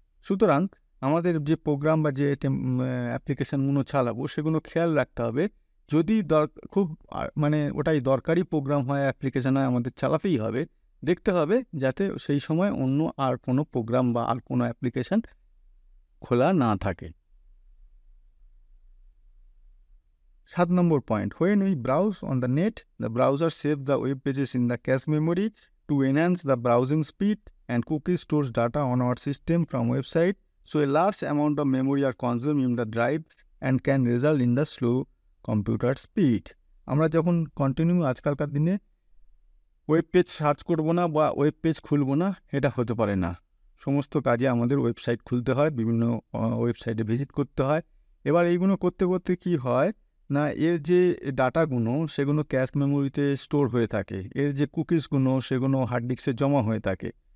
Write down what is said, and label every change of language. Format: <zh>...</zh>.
<bn>সুতরাং আমাদের যে প্রোগ্রাম বা যে অ্যাপ্লিকেশানগুলো চালাবো সেগুলো খেয়াল রাখতে হবে। যদি খুব মানে ওটাই দরকারি প্রোগ্রাম হয়, অ্যাপ্লিকেশান হয়, আমাদের চালাতেই হবে, দেখতে হবে যাতে সেই সময় অন্য আর কোনো প্রোগ্রাম বা আর কোনো অ্যাপ্লিকেশান খোলা না থাকে।</bn> <en>7 নম্বর point, when we browse on the net, the browser saves the web pages in the cache memory to enhance the browsing speed, and cookie stores data on our system from website, so a large amount of memory are consumed in the drive and can result in the slow computer speed.</en> <bn>আমরা যখন continue আজকালকার দিনে web page search করবো না বা web page খুলবো না, এটা হতে পারে না। সমস্ত কাজে আমাদের ওয়েবসাইট খুলতে হয়, বিভিন্ন ওয়েবসাইটে ভিজিট করতে হয়। এবার এইগুলো করতে করতে কি হয় না, এর যে ডাটাগুলো সেগুলো ক্যাশ মেমোরিতে স্টোর হয়ে থাকে, এর যে কুকিজগুলো সেগুলো হার্ড ডিস্কে জমা হয়ে থাকে।</bn>